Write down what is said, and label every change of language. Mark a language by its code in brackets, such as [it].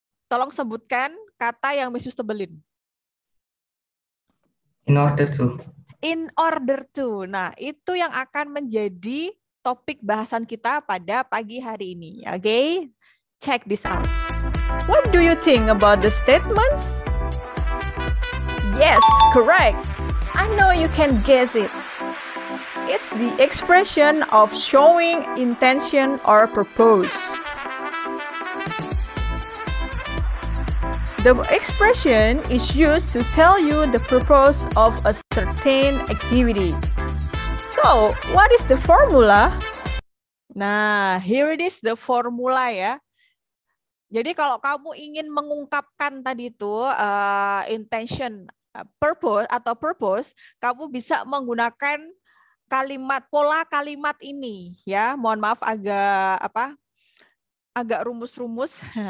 [id] Tolong sebutkan kata yang Misus tebelin. [en] In order to. In order to. [id] Nah, itu yang akan menjadi topik bahasan kita pada pagi hari ini. [en] Okay? Check this out. What do you think about the statements? Yes, correct. I know you can guess it. It's the expression of showing intention or purpose. The expression is used to tell you the purpose of a certain activity. So, what is the formula? Nah, here it is the formula ya. [id] Jadi kalau kamu ingin mengungkapkan tadi itu intention, purpose, kamu bisa menggunakan pola kalimat ini ya. Mohon maaf agak rumus-rumus.